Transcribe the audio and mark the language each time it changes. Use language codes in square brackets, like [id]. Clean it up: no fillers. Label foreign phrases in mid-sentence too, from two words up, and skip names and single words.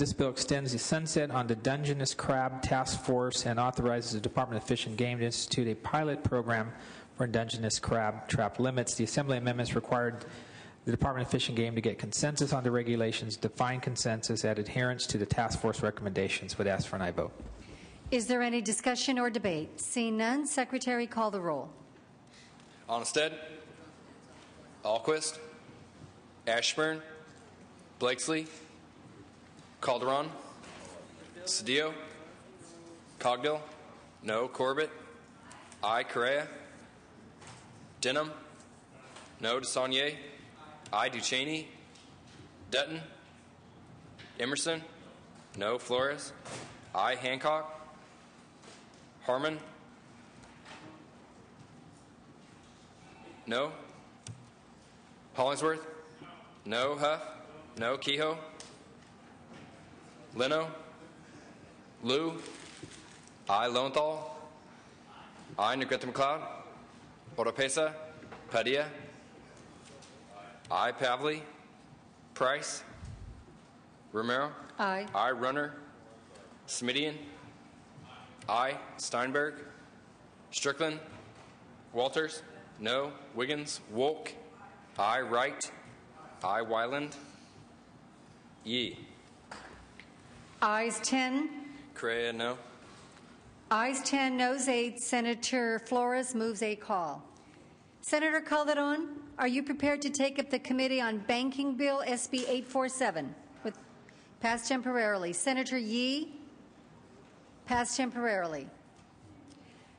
[en] This bill extends the sunset on the Dungeness Crab Task Force and authorizes the Department of Fish and Game to institute a pilot program for Dungeness crab trap limits. The Assembly amendments required the Department of Fish and Game to get consensus on the regulations, define consensus, add adherence to the task force recommendations. Would ask for an aye vote. Is there any discussion or debate? Seeing none, Secretary, call the roll. Onstead, Alquist, Ashburn, Blakeslee, Calderon, Cedillo, Cogdill, no. Corbett, aye. Correa, Denham, no. Desaulnier, aye. Ducheney, Dutton, Emerson, no. Flores, aye. Hancock, Harmon, no. Hollingsworth, no. Huff, no. Kehoe, Leno, Liu, aye. Lowenthal, aye. Negrete McLeod, Oropesa, Padilla, aye. Pavley, Price, Romero, Aye. aye. Runner, Smidian, aye. Steinberg, Strickland, Walters, no. Wiggins, Wolk, aye. Wright, aye. Wyland, Yee. Ayes 10. Correa, no. Ayes 10, noes 8. Senator Flores moves a call. Senator Calderon, are you prepared to take up the Committee on Banking Bill SB 847? Pass temporarily. Senator Yee, pass temporarily.